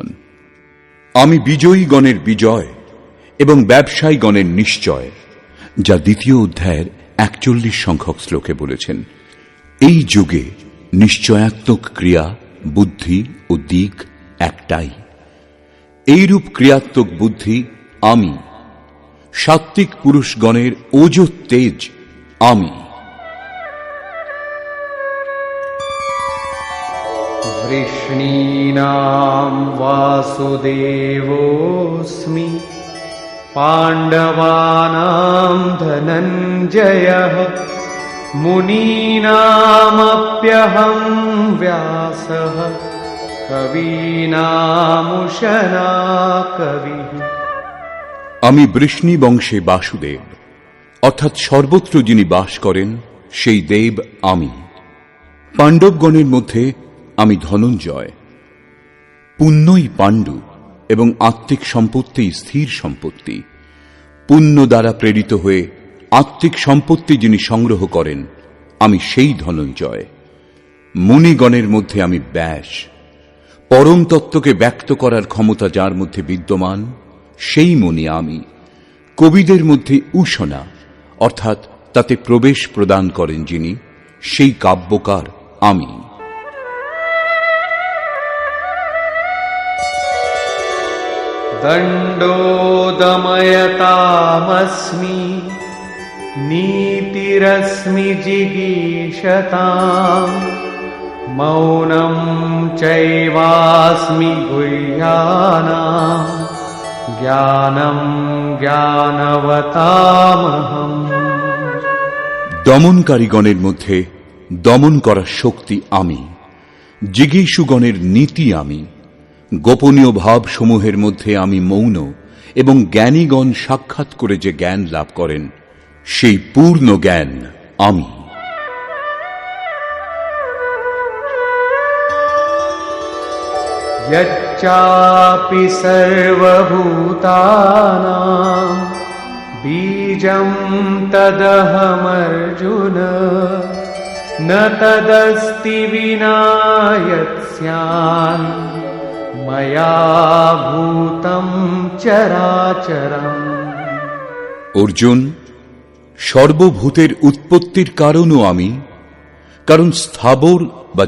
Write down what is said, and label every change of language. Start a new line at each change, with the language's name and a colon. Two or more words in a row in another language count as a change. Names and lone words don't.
Bangla: আমি বিজয়ীগণের বিজয় এবং ব্যবসায়ীগণের নিশ্চয়, যা দ্বিতীয় অধ্যায়ের 41 সংখ্যক শ্লোকে বলেছেন। এই যুগে নিশ্চয়াত্মক ক্রিয়া, বুদ্ধি ও দিক একটাই। এইরূপ ক্রিয়াত্মক বুদ্ধি আমি। সাত্ত্বিক পুরুষগণের ওজ তেজ আমি।
Sanskrit: वृष्णीनां वासुदेवोऽस्मि पाण्डवानां धनञ्जयः मुनीनामप्यहं व्यासः कवीनामुशना कविः।
Bangla: আমি বৃষ্ণি বংশে বাসুদেব, অর্থাৎ সর্বত্র যিনি বাস করেন সেই দেব আমি। পাণ্ডবগণের মধ্যে আমি ধনঞ্জয়। পুণ্যই পাণ্ডু এবং আত্মিক সম্পত্তি স্থির সম্পত্তি। পুণ্য দ্বারা প্রেরিত হয়ে আত্মিক সম্পত্তি যিনি সংগ্রহ করেন, আমি সেই ধনঞ্জয়। মুনিগণের মধ্যে আমি ব্যাস। পরম তত্ত্বকে ব্যক্ত করার ক্ষমতা যার মধ্যে বিদ্যমান, সেই মুনি আমি। কবিদের মধ্যে উষনা, অর্থাৎ তাতে প্রবেশ প্রদান করেন যিনি, সেই কাব্যকার আমি।
Sanskrit: दण्डोदमयतामस्मि नीतिरस्मि जिगीषताम् मौनं चैवास्मि गुह्यानाम् ज्ञानं ज्ञानवतामहम्।
Bangla: দমনকারীগণের মধ্যে দমন করার শক্তি আমি। জিগীষুগণের নীতি আমি। গোপনীয় ভাব সমূহের মধ্যে আমি মৌন, এবং জ্ঞানীগণ সাক্ষাৎ করে যে জ্ঞান লাভ করেন, সেই পূর্ণ জ্ঞান আমি।
Sanskrit: यच्चापि सर्वभूतानां बीजं तदहमर्जुन न तदस्ति विना यत् स्यात् मया भूतं चराचरम्।
Bangla: অর্জুন, সর্বভূতের উৎপত্তির কারণও আমি, কারণ স্থাবর বা